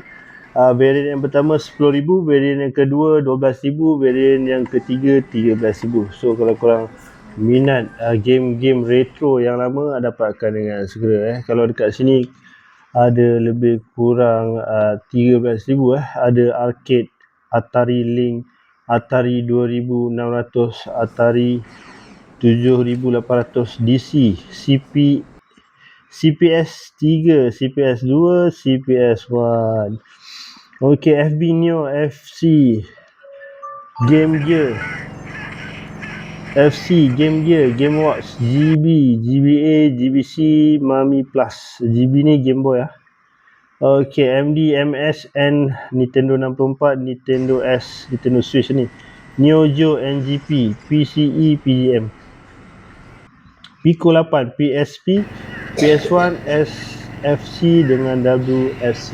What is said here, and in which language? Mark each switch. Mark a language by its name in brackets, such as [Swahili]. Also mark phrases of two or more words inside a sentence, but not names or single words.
[Malay] Variant yang pertama 10,000, variant yang kedua 12,000, variant yang ketiga 13,000. So kalau korang minat game-game retro yang lama, dapatkan dengan segera. Kalau dekat sini ada lebih kurang 13,000 ada arcade, Atari Lynx, Atari 2600, Atari 7800 DC, CPS 3, CPS 2, CPS 1. Ok, FB Neo, FC, Game Gear, FC, Game Gear, Game Watch, GB, GBA, GBC, Mami Plus. GB ni Game Boy lah. Ok, MD, MSN, Nintendo 64, Nintendo S, Nintendo Switch ni, Neo Geo, NGP, PCE, PDM, Pico 8, PSP, PS1, SFC dengan WFC.